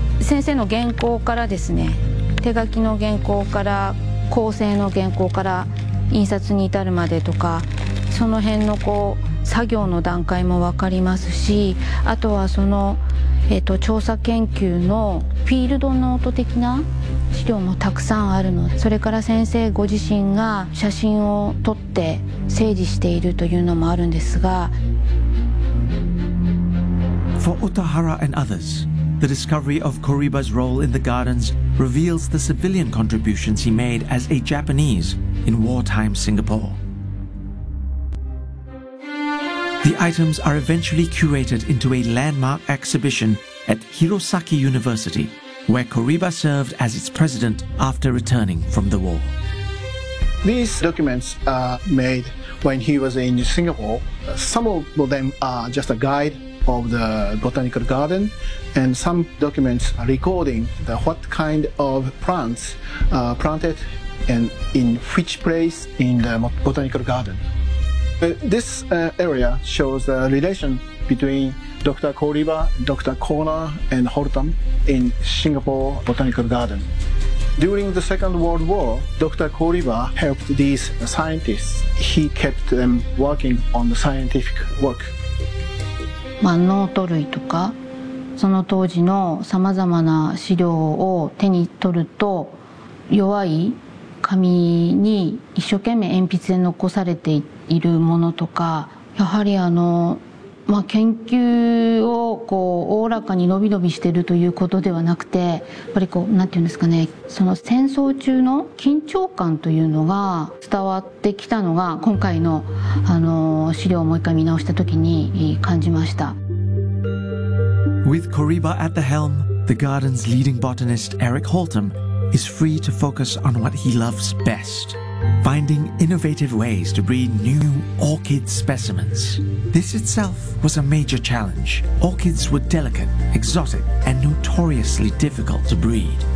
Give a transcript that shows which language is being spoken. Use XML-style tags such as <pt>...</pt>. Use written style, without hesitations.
<ja>先生の原稿からですね、手書きの原稿から構成の原稿から印刷に至るまでとか、その辺のこう作業の段階も分かりますし、あとはその調査研究のフィールドノート的な資料もたくさんあるの。それから先生ご自身が写真を撮って整理しているというのもあるんですが。</ja> <en>For Utahara and others, the discovery of Kuriba's role in the gardens reveals the civilian contributions he made as a Japanese in wartime Singapore. The items are eventually curated into a landmark exhibition at Hirosaki University, where Kuriba served as its president after returning from the war. These documents are made when he was in Singapore. Some of them are just a guide of the botanical garden, and some documents are recording the what kind of plants are planted and in which place in the botanical garden. This area shows the relation between Dr. Kuriba, Dr. Kona, and Holtam in Singapore Botanical Garden. During the Second World War, Dr. Kuriba helped these scientists. He kept them working on the scientific work.</en> <ja>まあ、ノート類とかその当時のさまざまな資料を手に取ると弱い紙に一生懸命鉛筆で残されているものとか、やはりまあ、研究をこうおおらかに伸び伸びしているということではなくて、やっぱりこうなんていうんですかね、その戦争中の緊張感というのが伝わってきたのが今回の資料をもう一回見直したときに感じました。</ja> <en>With Kuriba at the helm, the garden's leading botanist Eric Holtam is free to focus on what he loves best. Finding innovative ways to breed new orchid specimens. This itself was a major challenge. Orchids were delicate, exotic, and notoriously difficult to breed.</en>